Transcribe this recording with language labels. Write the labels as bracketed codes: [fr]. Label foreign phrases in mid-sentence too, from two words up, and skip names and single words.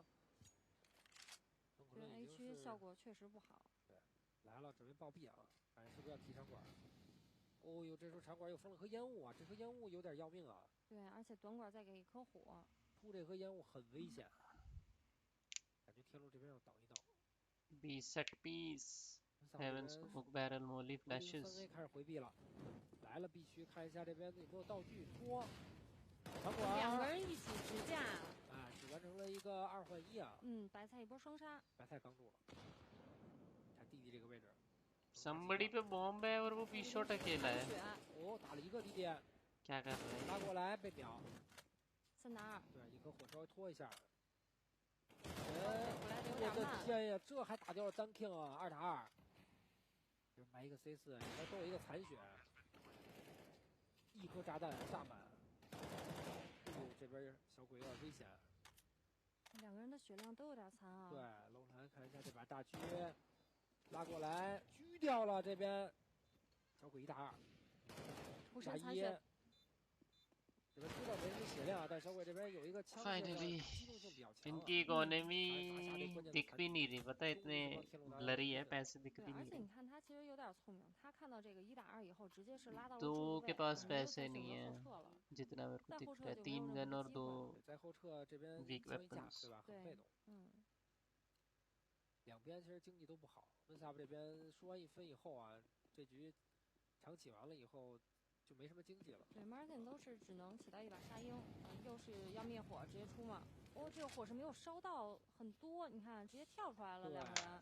[zh] 这 A 区效果确实不好。对，来了，准备暴毙啊！看是不是要提场馆？哦呦，这时候场馆又封了颗烟雾啊，这颗烟雾有点要命啊。对，而且短管再给一颗火，出这颗烟雾很危险。感觉天路这边要等一等。 [en] B set piece, Heaven smoke barrel, molly flashes。 [zh] 3A 开始回避了，来了 B 区，看一下这边有没有道具拖。场馆 2个人一起直架，哎，只完成了一个2换1啊。白菜一波双杀。白菜刚住了，看弟弟这个位置。 [hi] Somebody पे bomb है और वो B shot अकेला है। [zh] 哦，打了一个弟弟。 [hi] क्या कर रहा है？ [zh] 拉过来被秒。 3打2。对，一颗火稍微拖一下。 我的天呀，这还打掉了单 king 啊！2打2，这埋一个 C4，里面都有一个残血，一颗炸弹炸满。哎呦，这边小鬼有点危险。 2个人的血量都有点残啊。对，楼兰看一下这把大狙，拉过来狙掉了这边，小鬼1打2，打1。这边知道没什么血量，但小鬼这边有一个枪的机动性比较强。 [hi] इनकी इकोनॉमी दिख भी नहीं रही, पता है इतने ब्लरी है, पैसे दिख भी नहीं रहे। [zh] 而且你看他其实有点聪明，他看到这个1打2以后，直接是拉到了 [hi] 2 के पास पैसे नहीं है, जितना मेरे को दिख रहा है 3 गन और 2 [zh] 在后撤这边 [en] weak weapons， [zh] 对吧？很被动。两边其实经济都不好。温萨布这边输完1分以后啊，这局场起完了以后。就没什么经济了。对 ，Martin 都是只能起到一把沙鹰，又是要灭火，直接出嘛。哦，这个火是没有烧到很多，你看直接跳出来了2个人。